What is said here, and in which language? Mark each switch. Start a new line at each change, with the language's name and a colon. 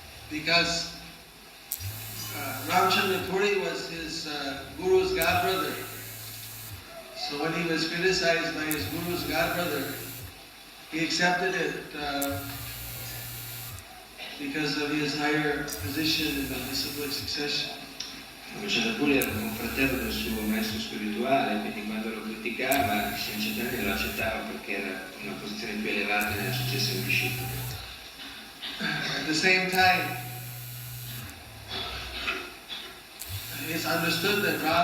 English: because Ramchandra Puri was his guru's godbrother. So when he was criticized by his guru's godbrother, he accepted it because of his higher position in the disciplic succession.
Italian: Ramchandra Puri era un fratello del suo maestro spirituale, quindi quando lo criticava, il Chaitanya lo accettava perché era una posizione più elevata nella successione disciplica.
English: At the same time, it's understood that